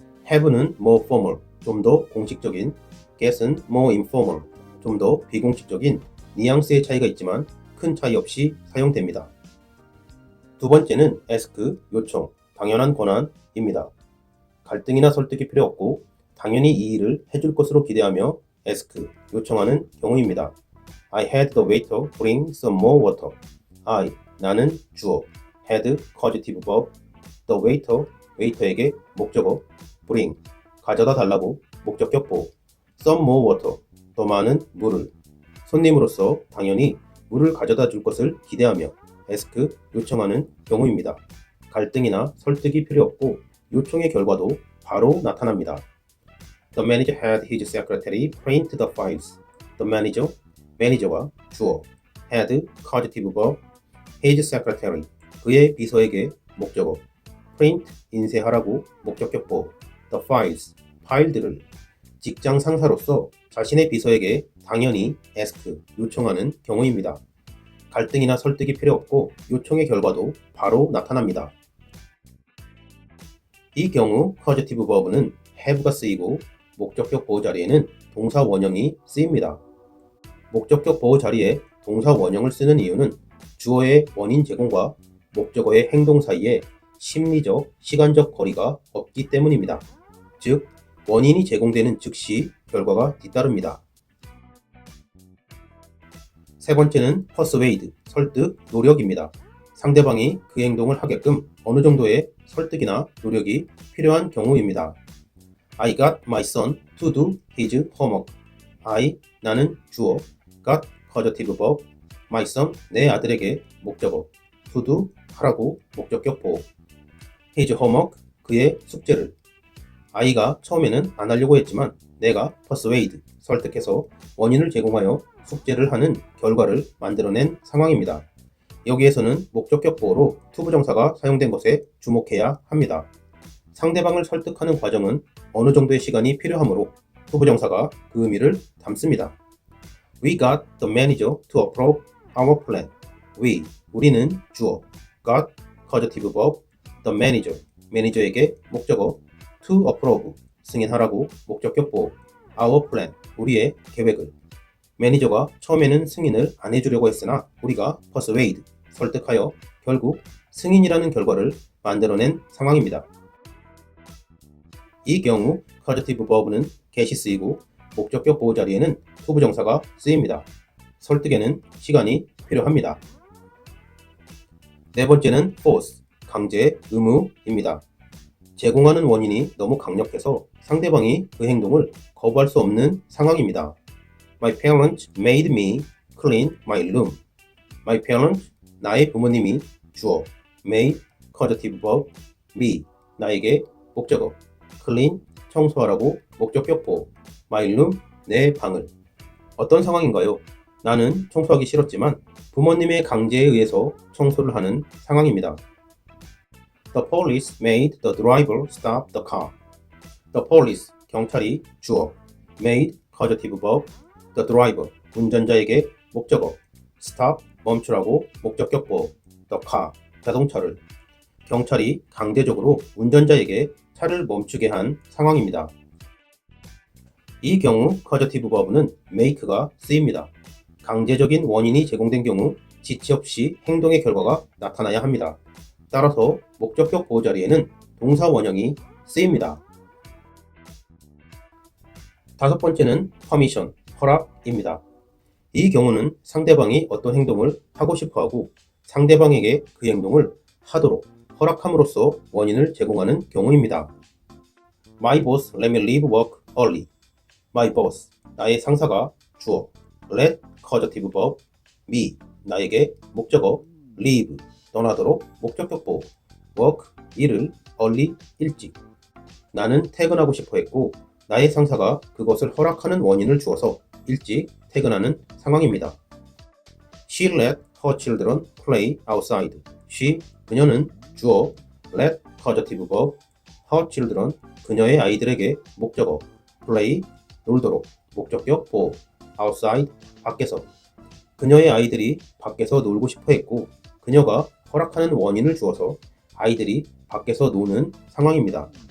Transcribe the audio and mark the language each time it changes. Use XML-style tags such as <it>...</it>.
<ko>have는</ko> <en>more formal,</en> <ko>좀 더 공식적인, get은</ko> <en>more informal,</en> <ko>좀 더 비공식적인 뉘앙스의 차이가 있지만 큰 차이 없이 사용됩니다. 두 번째는 ask, 요청, 당연한 권한입니다. 갈등이나 설득이 필요 없고 당연히 이 일을 해줄 것으로 기대하며 ask, 요청하는 경우입니다.</ko> <en>I had the waiter bring some more water.</en> <ko>I, 나는 주어, had causative verb,</ko> <en>the waiter,</en> <ko>웨이터에게 목적어, bring, 가져다 달라고 목적격 보호,</ko> <en>some more water,</en> <ko>더 많은 물을, 손님으로서 당연히 물을 가져다 줄 것을 기대하며 ask, 요청하는 경우입니다. 갈등이나 설득이 필요 없고 요청의 결과도 바로 나타납니다.</ko> <en>The manager had his secretary print the files. The manager,</en> <ko>매니저가 주어, had causative verb,</ko> <en>his secretary,</en> <ko>그의 비서에게 목적어, print, 인쇄하라고 목적격 보호,</ko> <en>the files,</en> <ko>파일들을 직장 상사로서 자신의 비서에게 당연히 ask, 요청하는 경우입니다. 갈등이나 설득이 필요 없고 요청의 결과도 바로 나타납니다. 이 경우 causative verb는 have가 쓰이고 목적격 보호 자리에는 동사 원형이 쓰입니다. 목적격 보호 자리에 동사 원형을 쓰는 이유는 주어의 원인 제공과 목적어의 행동 사이에 심리적, 시간적 거리가 없기 때문입니다. 즉, 원인이 제공되는 즉시 결과가 뒤따릅니다. 세 번째는 persuade, 설득, 노력입니다. 상대방이 그 행동을 하게끔 어느 정도의 설득이나 노력이 필요한 경우입니다.</ko> <en>I got my son to do his homework.</en> <ko>나는 주어, got, causative verb,</ko> <en>my son,</en> <ko>내 아들에게 목적어, to do, 하라고 목적격 보호,</ko> <en>his homework,</en> <ko>그의 숙제를. I가 처음에는 안 하려고 했지만 내가 persuade, 설득해서 원인을 제공하여 숙제를 하는 결과를 만들어낸 상황입니다. 여기에서는 목적격 보호로 to 부정사가 사용된 것에 주목해야 합니다. 상대방을 설득하는 과정은 어느 정도의 시간이 필요하므로 to 부정사가 그 의미를 담습니다.</ko> <en>We got the manager to approve our plan.</en> <ko>우리는 주어, got, causative verb,</ko> <en>the manager,</en> <ko>매니저에게 목적어, to approve, 승인하라고 목적격 보호,</ko> <en>our plan,</en> <ko>우리의 계획을. 매니저가 처음에는 승인을 안 해주려고 했으나 우리가 persuade, 설득하여 결국 승인이라는 결과를 만들어낸 상황입니다. 이 경우 causative verb는 get이 쓰이고 목적격 보호 자리에는 to 부정사가 쓰입니다. 설득에는 시간이 필요합니다. 네 번째는 force, 강제, 의무입니다. 제공하는 원인이 너무 강력해서 상대방이 그 행동을 거부할 수 없는 상황입니다.</ko> <en>My parents made me clean my room. My parents,</en> <ko>나의 부모님이 주어, made, causative verb, me, 나에게 목적어, clean, 청소하라고 목적격 보호,</ko> <en>my room,</en> <ko>내 방을. 어떤 상황인가요? 나는 청소하기 싫었지만 부모님의 강제에 의해서 청소를 하는 상황입니다.</ko> <en>The police made the driver stop the car. The police,</en> <ko>경찰이 주어,</ko> <en>made, causative verb, the driver,</en> <ko>운전자에게 목적어,</ko> <en>stop,</en> <ko>멈추라고 목적격 보호,</ko> <en>the car,</en> <ko>자동차를. 경찰이 강제적으로 운전자에게 차를 멈추게 한 상황입니다. 이 경우 causative verb는 make가 쓰입니다. 강제적인 원인이 제공된 경우 지체 없이 행동의 결과가 나타나야 합니다. 따라서 목적격 보호 자리에는 동사 원형이 쓰입니다. 다섯 번째는 permission, 허락입니다. 이 경우는 상대방이 어떤 행동을 하고 싶어하고 상대방에게 그 행동을 하도록 허락함으로써 원인을 제공하는 경우입니다.</ko> <en>My boss let me leave work early. My boss,</en> <ko>나의 상사가 주어, let, causative verb, me, 나에게 목적어, leave, 떠나도록 목적격 보호, work, 일을, early, 일찍. 나는 퇴근하고 싶어 했고 나의 상사가 그것을 허락하는 원인을 주어서 일찍 퇴근하는 상황입니다.</ko> <en>She let her children play outside.</en> <ko>그녀는 주어, let, causative verb,</ko> <en>her children,</en> <ko>그녀의 아이들에게 목적어, play, 놀도록, 목적격 보호, outside, 밖에서. 그녀의 아이들이 밖에서 놀고 싶어 했고 그녀가 허락하는 원인을 주어서 아이들이 밖에서 노는 상황입니다.</ko>